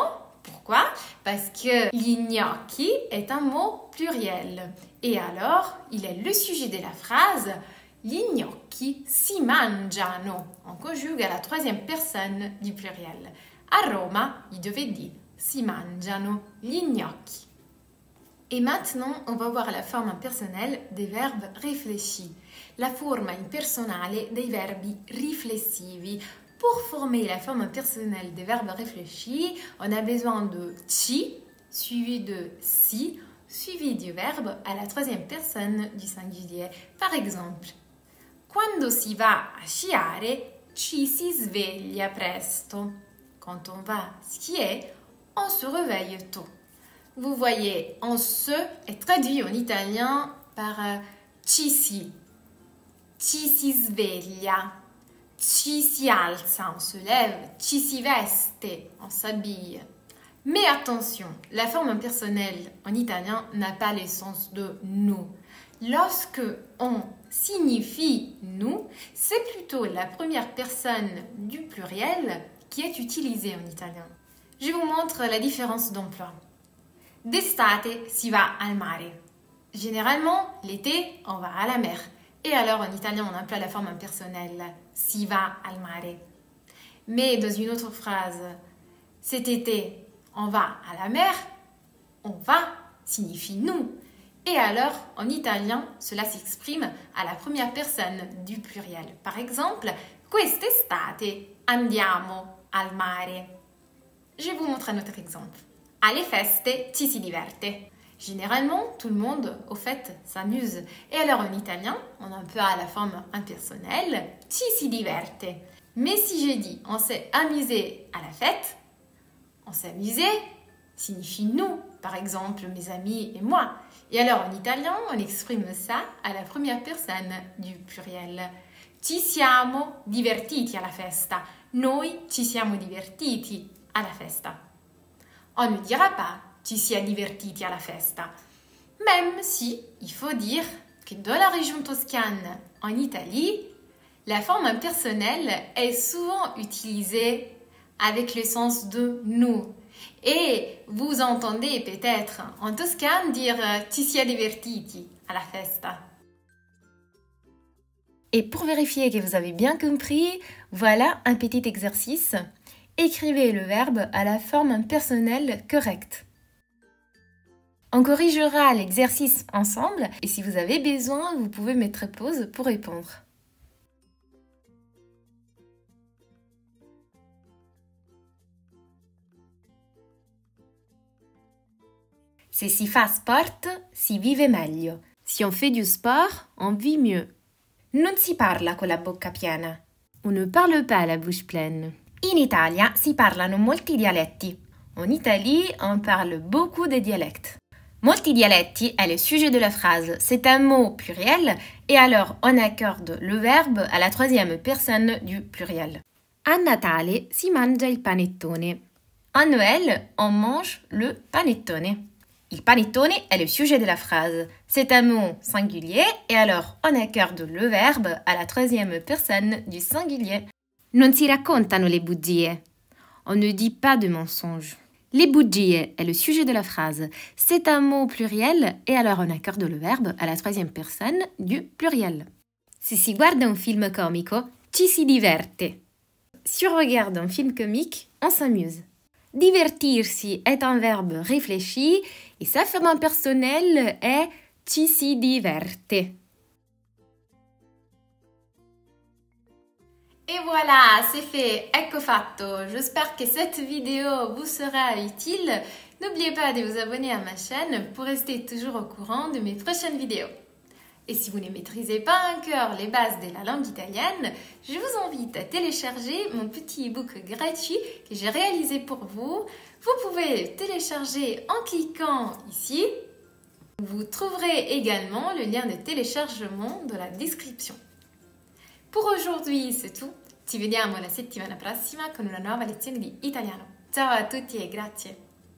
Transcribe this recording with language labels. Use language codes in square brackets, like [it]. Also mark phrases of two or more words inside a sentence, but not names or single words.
[fr] Pourquoi? Parce que [it] gli gnocchi [fr] est un mot pluriel. Et alors, il est le sujet de la phrase [it] gli gnocchi si mangiano. [fr] On conjugue à la troisième personne du pluriel. [it] A Roma, i giovedì si mangiano gli gnocchi. [fr] Et maintenant, on va voir la forme impersonnelle des verbes réfléchis. [it] La forma impersonale dei verbi riflessivi. [fr] Pour former la forme impersonnelle des verbes réfléchis, on a besoin de ci, suivi de si, suivi du verbe à la troisième personne du singulier. Par exemple, [it] quando si va a sciare, ci si sveglia presto. [fr] Quand on va skier, on se réveille tôt. Vous voyez, en se est traduit en italien par [it] ci si sveglia. Ci si alza, [fr] on se lève, [it] ci si veste, [fr] on s'habille. Mais attention, la forme impersonnelle en italien n'a pas le sens de nous. Lorsque on signifie nous, c'est plutôt la première personne du pluriel qui est utilisée en italien. Je vous montre la différence d'emploi. [it] D'estate si va al mare. [fr] Généralement, l'été, on va à la mer. Et alors, en italien, on emploie la forme impersonnelle. [it] Si va al mare. [fr] Mais dans une autre phrase, cet été, on va à la mer. On va signifie nous. Et alors, en italien, cela s'exprime à la première personne du pluriel. Par exemple, [it] quest'estate andiamo al mare. [fr] Je vous montre un autre exemple. [it] Alle feste ci si diverte. [fr] Généralement, tout le monde, au fait, s'amuse. Et alors, en italien, on emploie la forme impersonnelle [it] ci si diverte. [fr] Mais si j'ai dit on s'est amusé à la fête, on s'est amusé signifie nous, par exemple mes amis et moi. Et alors en italien, on exprime ça à la première personne du pluriel. [it] Ci siamo divertiti alla festa. Noi ci siamo divertiti alla festa. [fr] On ne dira pas [it] ci si è divertiti alla festa. [fr] Même si il faut dire que dans la région toscane, en Italie, la forme impersonnelle est souvent utilisée avec le sens de nous. Et vous entendez peut-être en toscane dire [it] ci si è divertiti alla festa. [fr] Et pour vérifier que vous avez bien compris, voilà un petit exercice. Écrivez le verbe à la forme impersonnelle correcte. On corrigera l'exercice ensemble et si vous avez besoin, vous pouvez mettre pause pour répondre. [it] Se si fa sport, si vive meglio. [fr] Si on fait du sport, on vit mieux. [it] Non si parla con la bocca piena. [fr] On ne parle pas la bouche pleine. [it] In Italia si parlano molti dialetti. [fr] En Italie, on parle beaucoup de dialectes. [it] Molti dialetti [fr] est le sujet de la phrase. C'est un mot pluriel et alors on accorde le verbe à la troisième personne du pluriel. [it] A Natale si mangia il panettone. [fr] En Noël, on mange le panettone. [it] Il panettone [fr] est le sujet de la phrase. C'est un mot singulier et alors on accorde le verbe à la troisième personne du singulier. [it] Non si raccontano le bugie. [fr] On ne dit pas de mensonges. Les bugie est le sujet de la phrase. C'est un mot pluriel et alors on accorde le verbe à la troisième personne du pluriel. [it] Si si guarda un film comico, ci si diverte. [fr] Si on regarde un film comique, on s'amuse. Divertirsi est un verbe réfléchi et sa forme impersonnelle est [it] ci si diverte. [fr] Et voilà, c'est fait, [it] ecco fatto. [fr] J'espère que cette vidéo vous sera utile. N'oubliez pas de vous abonner à ma chaîne pour rester toujours au courant de mes prochaines vidéos. Et si vous ne maîtrisez pas encore les bases de la langue italienne, je vous invite à télécharger mon petit e-book gratuit que j'ai réalisé pour vous. Vous pouvez le télécharger en cliquant ici. Vous trouverez également le lien de téléchargement dans la description. Pour aujourd'hui, c'est tout. [it] Ci vediamo la settimana prossima con una nuova lezione di italiano. Ciao a tutti e grazie!